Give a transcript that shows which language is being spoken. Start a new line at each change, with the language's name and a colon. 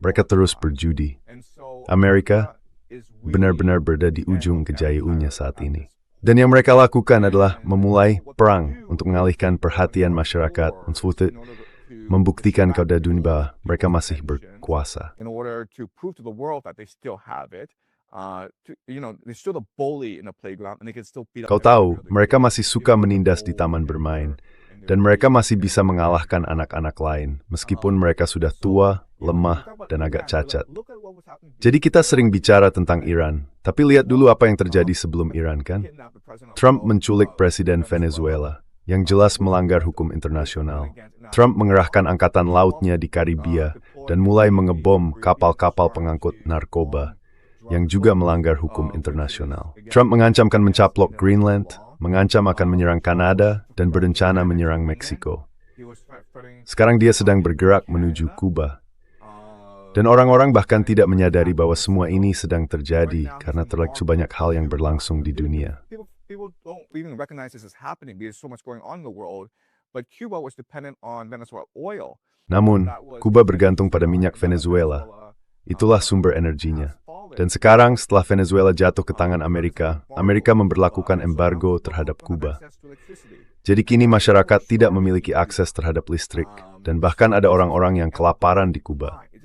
Indonesian: Mereka terus berjudi. Amerika benar-benar berada di ujung kejayaannya saat ini. Dan yang mereka lakukan adalah memulai perang untuk mengalihkan perhatian masyarakat untuk membuktikan kepada dunia bahwa mereka masih berkuasa.
English: In order to prove to the world that they still have it, they're still the bully in the playground and they can still beat up.
Indonesian: Kau tahu, mereka masih suka menindas di taman bermain. Dan mereka masih bisa mengalahkan anak-anak lain, meskipun mereka sudah tua, lemah, dan agak cacat. Jadi kita sering bicara tentang Iran, tapi lihat dulu apa yang terjadi sebelum Iran, kan? Trump menculik Presiden Venezuela, yang jelas melanggar hukum internasional. Trump mengerahkan angkatan lautnya di Karibia, dan mulai mengebom kapal-kapal pengangkut narkoba, yang juga melanggar hukum internasional. Trump mengancamkan mencaplok Greenland, mengancam akan menyerang Kanada, dan berencana menyerang Meksiko. Sekarang dia sedang bergerak menuju Kuba, Dan orang-orang bahkan tidak menyadari bahwa semua ini sedang terjadi karena terlalu banyak hal yang berlangsung di dunia.
English: People don't even recognize this is happening because there's so much going on in the world. But Cuba was dependent on Venezuela oil.
Indonesian: Namun, Kuba bergantung pada minyak Venezuela. Itulah sumber energinya. Dan sekarang setelah Venezuela jatuh ke tangan Amerika, Amerika memberlakukan embargo terhadap Kuba. Jadi kini masyarakat tidak memiliki akses terhadap listrik, dan bahkan ada orang-orang yang kelaparan di Kuba.